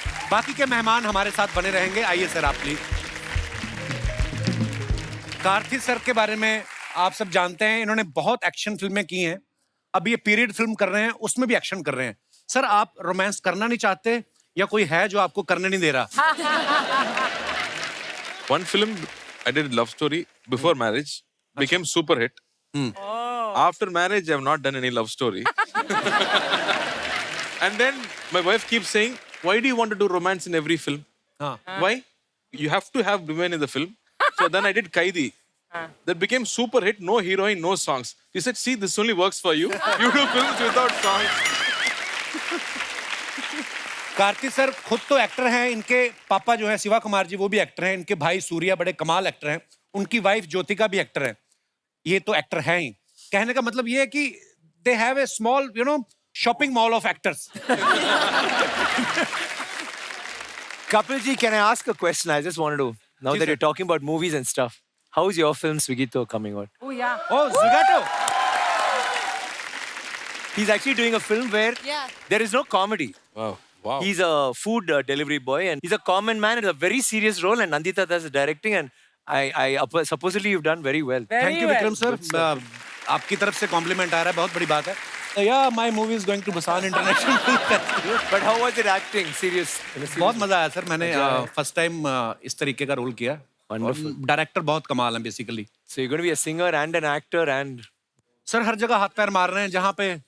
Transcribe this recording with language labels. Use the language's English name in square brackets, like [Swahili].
[Hindi] बाकी के मेहमान हमारे साथ बने रहेंगे। आइए सर आप प्लीज। कार्थिक सर के बारे में आप सब जानते हैं, इन्होंने बहुत एक्शन फिल्में की हैं। अब ये पीरियड फिल्म कर रहे हैं, उसमें भी एक्शन कर रहे हैं। सर आप रोमांस करना नहीं चाहते या कोई है जो आपको करने नहीं दे रहा? [English] One film I did love story before marriage, became super hit. After marriage, I have not done any love story. And then my wife keeps saying, "Why do you want to do romance in every film? Why? You have to have women in the film." So then I did Kaidi. That became super hit. No heroine, no songs. She said, "See, this only works for you. You do films without songs." [Hindi] Kartik sir खुद तो actor हैं, इनके पापा जो है शिवा कुमार जी वो भी actor हैं, इनके भाई सूर्या बड़े कमाल एक्टर हैं, उनकी वाइफ ज्योतिका भी एक्टर है। ये तो एक्टर हैं ही। कहने का मतलब ये है कि [English] They have a small shopping mall of actors. Kapil ji, can I ask a question? I just wanted to, now that you're talking about movies and stuff, how is your film Swigito coming out? Oh, Zwigato. He's actually doing a film where there is no comedy. Wow. He's a food delivery boy and he's a common man. It's a very serious role and Nandita does the directing and I supposedly you've done very well. Thank you Vikram sir. [Hindi] आपकी तरफ से complement आ रहा है, बहुत बड़ी बात है। [English] So yeah, my movie is going to Busan International Film Festival. But how was it acting? Serious? [Hindi] बहुत मजा आया सर। मैंने फर्स्ट टाइम इस तरीके का रोल किया। डायरेक्टर बहुत कमाल है basically. [English] So you're going to be a singer and an actor and [Hindi] sir हर जगह हाथ पैर मार रहे हैं जहाँ पे।